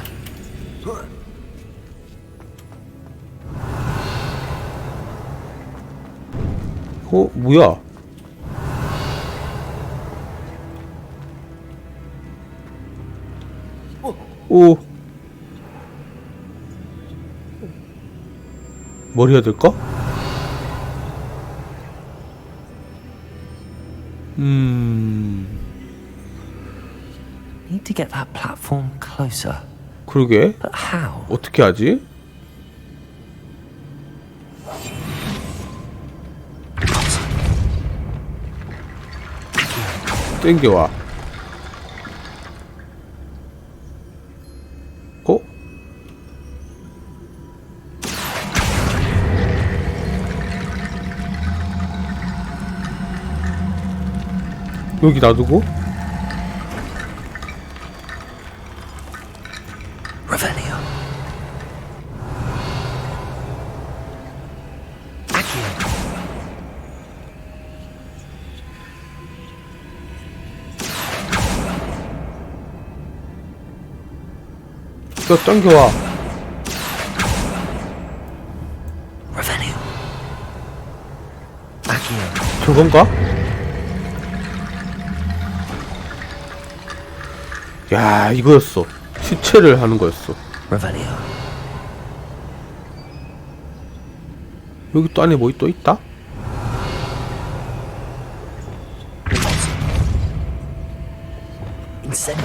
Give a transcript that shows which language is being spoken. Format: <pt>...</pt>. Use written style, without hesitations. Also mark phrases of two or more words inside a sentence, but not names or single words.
<ko>뭐야? 오, 뭘 해야 될까?</ko> <en>Need to get that platform closer.</en> <ko>그러게.</ko> <en>But how?</en> <ko>어떻게 하지? 땡겨와. 어? 여기 놔두고? Revelio. Accio. 이거 당겨와. Revelio. Accio. 저건가? 야, 이거였어. 시체를 하는 거였어. Revelio. 여기 또 안에 뭐 또 있다? Incendio.</ko>